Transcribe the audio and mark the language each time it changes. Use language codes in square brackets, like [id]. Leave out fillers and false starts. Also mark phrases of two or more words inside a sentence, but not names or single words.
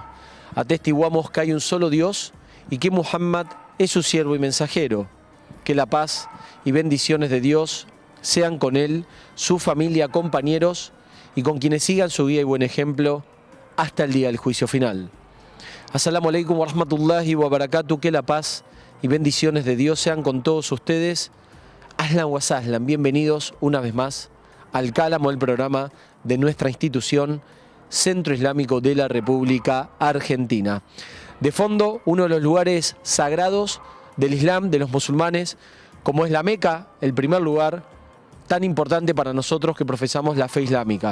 [es] Atestiguamos que hay un solo Dios y que Muhammad es su siervo y mensajero. Que la paz y bendiciones de Dios sean con él, su familia, compañeros y con quienes sigan su guía y buen ejemplo hasta el día del juicio final. [ar] السلام عليكم ورحمة الله وبركاته. [es] Que la paz y bendiciones de Dios sean con todos ustedes. [ar] أهلا وسهلا, [es] bienvenidos una vez más al Cálamo, el programa de nuestra institución Centro Islámico de la República Argentina. De fondo, uno de los lugares sagrados del Islam, de los musulmanes, como es la Meca, el primer lugar tan importante para nosotros que profesamos la fe islámica.